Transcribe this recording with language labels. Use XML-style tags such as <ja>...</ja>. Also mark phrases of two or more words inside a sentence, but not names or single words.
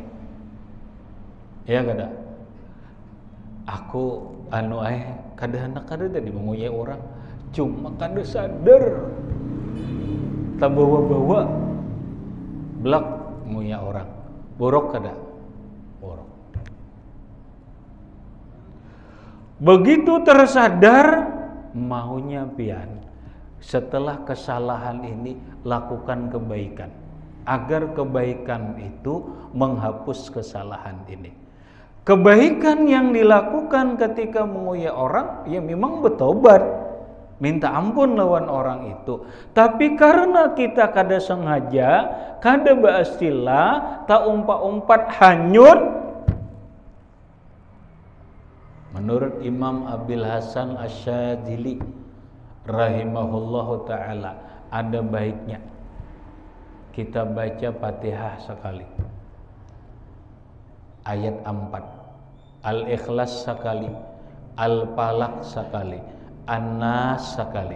<bjn>Ya kada. Aku kada hendak kada tadi menguya orang. Cuma kada sadar tak bawa-bawa belak nguya orang. Borok kada? Borok.</bjn> <id>Begitu tersadar, maunya pian setelah kesalahan ini lakukan kebaikan, agar kebaikan itu menghapus kesalahan ini. Kebaikan yang dilakukan ketika menguya orang, ya memang bertobat,</id> <bjn>minta ampun lawan orang itu. Tapi karena kita kada sengaja, kada baastilah, tak umpat-umpat hanyut.</bjn> <id>Menurut Imam Abil Hasan Asyadzili</id> <ar>رحمه الله تعالى,</ar> <id>ada baiknya kita baca Fatihah sekali, ayat 4, Al-Ikhlas sekali, Al-Falaq sekali, An-Nas sekali.</id>